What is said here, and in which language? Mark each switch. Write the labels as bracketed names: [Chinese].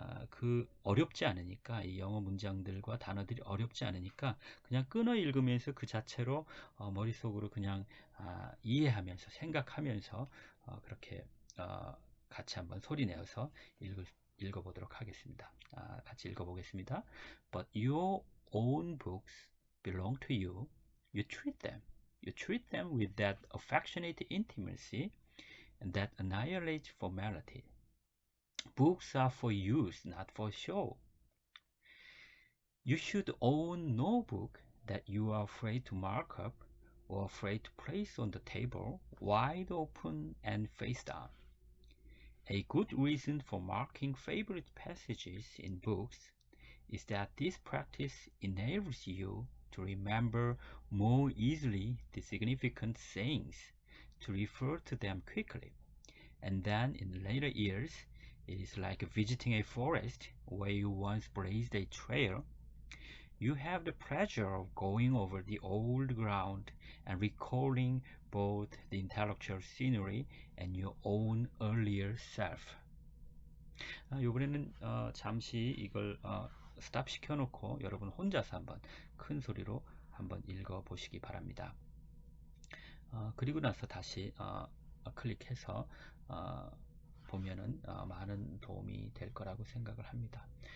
[Korean] 그 어렵지 않으니까, 이 영어 문장들과 단어들이 어렵지 않으니까 그냥 끊어 읽으면서 그 자체로 머릿속으로 그냥 이해하면서 생각하면서 그렇게 같이 한번 소리 내어서 읽어보도록 하겠습니다. 같이 읽어보겠습니다. [English] But your own books belong to you. You treat them. You treat them with that affectionate intimacy and that annihilates formality. Books are for use, not for show. You should own no book that you are afraid to mark up or afraid to place on the table, wide open and face down. A good reason for marking favorite passages in books is that this practice enables you to remember more easily the significant sayings, to refer to them quickly, and then in later years, it is like visiting a forest where you once blazed a trail. You have the pleasure of going over the old ground and recalling both the intellectual scenery and your own earlier self. [Korean] 이번에는 잠시 이걸 스탑 시켜놓고 여러분 혼자서 한번 큰 소리로 한번 읽어 보시기 바랍니다. 그리고 나서 다시 클릭해서 보면은 많은 도움이 될 거라고 생각을 합니다.